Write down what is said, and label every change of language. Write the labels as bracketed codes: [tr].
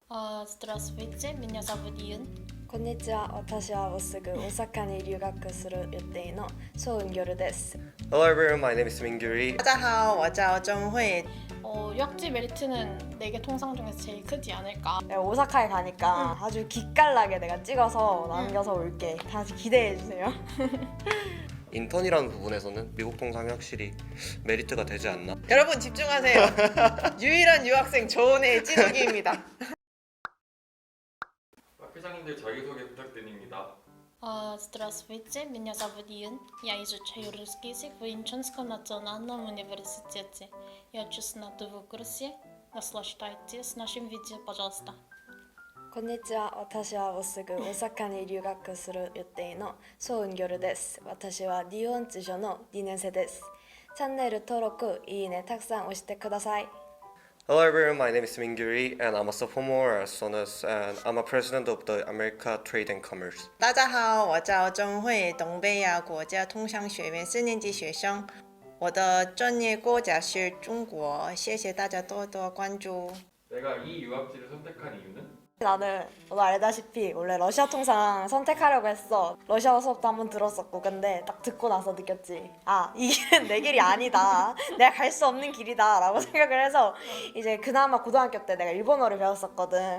[ru] Здравствуйте, меня зовут Июн. [ja] こんにちは、私はもうすぐ大阪に留学する予定のソウンギョルです。 [en] Hello everyone, my name is Mingyuri. [zh] 大家好，我叫钟慧。 [ko] 유학지 메리트는 4개 통상 중에서 제일 크지 않을까? 내가 오사카에 가니까 아주 기깔나게 내가 찍어서 남겨서 올게. 다시 기대해주세요. 인턴이라는 부분에서는 미국 통상이 확실히 메리트가 되지 않나. 여러분 집중하세요. 유일한 유학생 조은의 찌르기입니다. 회장님들 자기소개 부탁드립니다. [ru] Здравствуйте, меня зовут Июн. Я изучаю русский язык в Инчонском национальном университете. Я учусь на 2 курсе. Наслаждайтесь нашим видео, пожалуйста. [ja] こんにちは、私はもうすぐ大阪に留学する予定のソウンギョルです。私は日本地所の2年生です。チャンネル登録、いいねたくさん押してください。 [en] Hello everyone, my name is Mingyuri and I'm a sophomore at SONUS and I'm a president of the America Trade and Commerce. [zh] 大家好，我叫钟慧，东北亚国家通商学院4年级学生。我的专业国家是中国，谢谢大家多多关注。 [ko] 내가 이 유학지를 선택한 이유는? 나는 너 알다시피 원래 러시아 통상 선택하려고 했어. 러시아 수업도 한번 들었었고 근데 딱 듣고 나서 느꼈지. 아, 이 길은 내 길이 아니다. 내가 갈 수 없는 길이다 라고 생각을 해서 이제 그나마 고등학교 때 내가 일본어를 배웠었거든.